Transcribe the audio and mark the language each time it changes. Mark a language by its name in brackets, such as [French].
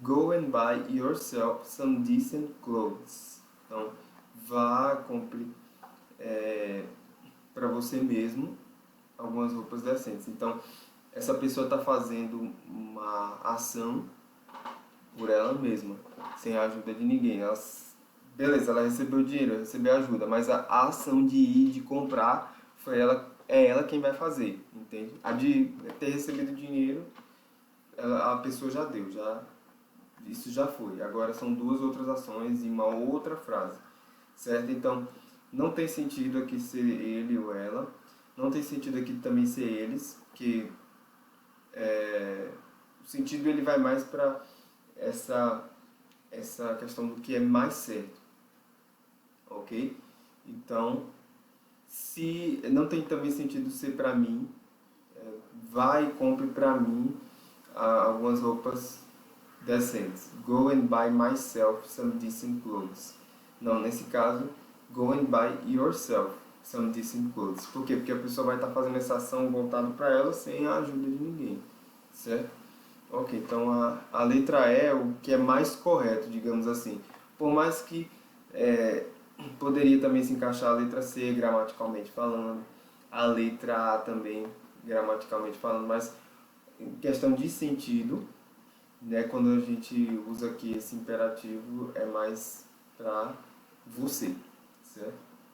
[English] Go and buy yourself some decent clothes. [Portuguese] Então, vá, compre para você mesmo algumas roupas decentes. Então, essa pessoa está fazendo uma ação por ela mesma, sem a ajuda de ninguém. Beleza, ela recebeu dinheiro, recebeu ajuda, mas a ação de ir, de comprar, é ela quem vai fazer, entende? A de ter recebido dinheiro, a pessoa já deu, isso já foi. Agora são duas outras ações e uma outra frase, certo? Então, não tem sentido aqui ser ele ou ela, não tem sentido aqui também ser eles, que o sentido ele vai mais para essa questão do que é mais certo, ok? Então, se não tem também sentido ser para mim, vai e compre para mim algumas roupas decentes. [English] Go and buy myself some decent clothes. [Portuguese] Não, nesse caso, [English] go and buy yourself some decent clothes. [Portuguese] Por quê? Porque a pessoa vai estar fazendo essa ação voltada para ela sem a ajuda de ninguém, certo? Ok, então a letra E é o que é mais correto, digamos assim. Por mais que poderia também se encaixar a letra C, gramaticalmente falando, a letra A também, gramaticalmente falando, mas em questão de sentido, né, quando a gente usa aqui esse imperativo, é mais para você, certo?